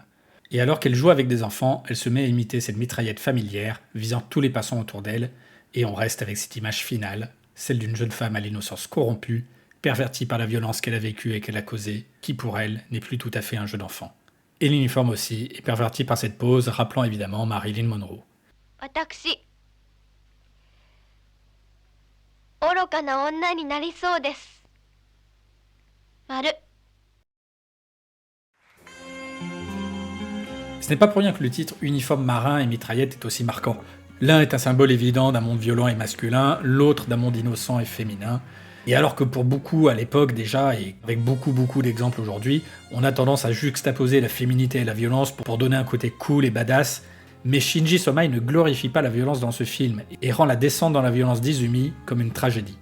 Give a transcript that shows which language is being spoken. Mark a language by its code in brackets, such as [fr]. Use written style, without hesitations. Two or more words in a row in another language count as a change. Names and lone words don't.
[fr] Et alors qu'elle joue avec des enfants, elle se met à imiter cette mitraillette familière, visant tous les passants autour d'elle, et on reste avec cette image finale, celle d'une jeune femme à l'innocence corrompue, pervertie par la violence qu'elle a vécue et qu'elle a causée, qui pour elle n'est plus tout à fait un jeu d'enfant. Et l'uniforme aussi est perverti par cette pose, rappelant évidemment Marilyn Monroe. [ja] 私愚かな女になりそうです。丸 [fr] Ce n'est pas pour rien que le titre uniforme marin et mitraillette est aussi marquant. L'un est un symbole évident d'un monde violent et masculin, l'autre d'un monde innocent et féminin. Et alors que pour beaucoup à l'époque déjà, et avec beaucoup d'exemples aujourd'hui, on a tendance à juxtaposer la féminité et la violence pour donner un côté cool et badass, mais Shinji Somai ne glorifie pas la violence dans ce film et rend la descente dans la violence d'Izumi comme une tragédie.